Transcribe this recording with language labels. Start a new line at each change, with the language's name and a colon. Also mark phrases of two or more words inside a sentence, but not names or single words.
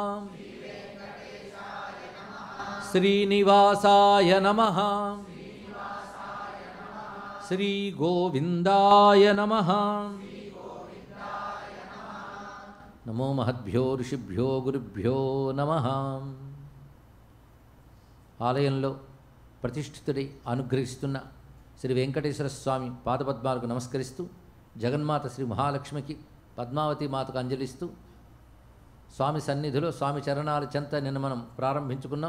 Sanskrit: श्रीनिवासाय नमः श्री गोविंदाय नमः नमो महद्भ्यो ऋषिभ्यो गुरुभ्यो नमः
Telugu: ఆలయంలో ప్రతిష్ఠితుడై అనుగ్రహిస్తున్న శ్రీ వెంకటేశ్వర స్వామి పాదపద్మాలకు నమస్కరిస్తూ జగన్మాత శ్రీ మహాలక్ష్మికి పద్మావతి మాతకు అంజలిస్తూ స్వామి సన్నిధిలో స్వామి చరణాల చెంత నిన్న మనం ప్రారంభించుకున్నాం.